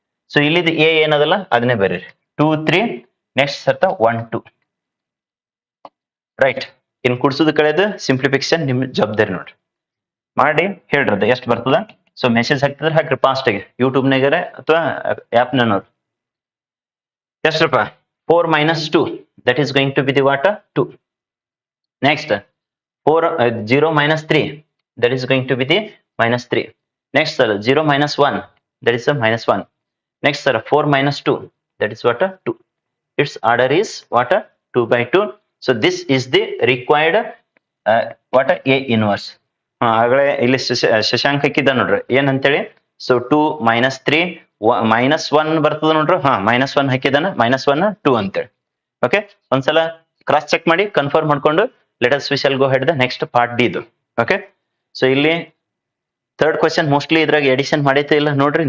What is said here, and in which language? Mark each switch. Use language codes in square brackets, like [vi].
[kn] So ಇಲ್ಲಿದು A ಏನದಲ್ಲ ಅದನ್ನೇ ಬರೀರಿ. 2 3 ನೆಕ್ಸ್ಟ್ ಸರ್ತ 1 2 ರೈಟ್. ಇನ್ ಕುಡ್ಸೋದು ಕಳೆದು ಸಿಂಪ್ಲಿಫಿಕೇಶನ್ ನಿಮ್ ಜವಾಬ್ದಾರಿ ನೋಡ್ರಿ, ಮಾಡಿ ಹೇಳ್ರದ ಎಷ್ಟು ಬರ್ತದ. ಸೊ ಮೆಸೇಜ್ ಹಾಕ್ತಿದ್ರೆ ಹಾಕ್ರಿ ಫಾಸ್ಟ್ ಆಗಿ, ಯೂಟ್ಯೂಬ್ ನಾಗರ ಅಥವಾ ಆಪ್ ನೋಡ್ರಿ. ಎಷ್ಟಪ್ಪ [en] 4 minus 2, that is going to be the what 2. Next 0 minus 3, that is going to be the minus 3. Next sir 0 minus 1, that is a minus 1. Next sir 4 minus 2, that is what 2. Its order is what 2 by 2. So this is the required what a inverse. [kn] ಆಗಲೇ ಇಲ್ಲಿ ಶಶಾಂಕ್ ಹಾಕಿದ್ದ ನೋಡ್ರಿ ಏನಂತೇಳಿ. So 2 minus 3 minus 1 ಬರ್ತದ ನೋಡ್ರಿ. minus 1 ಹಾಕಿದಾನ, minus 1 2 ಅಂತೇಳಿ. Okay, ಒಂದ್ಸಲ cross check ಮಾಡಿ ಕನ್ಫರ್ಮ್ ಮಾಡ್ಕೊಂಡು [en] let us we shall go head the next part [kn] D ಇದು. ಓಕೆ, ಸೊ ಇಲ್ಲಿ ಥರ್ಡ್ ಕ್ವಶನ್ ಮೋಸ್ಟ್ಲಿ ಇದ್ರಾಗ ಎಡಿಷನ್ ಮಾಡೈತೆ ಇಲ್ಲ ನೋಡ್ರಿ.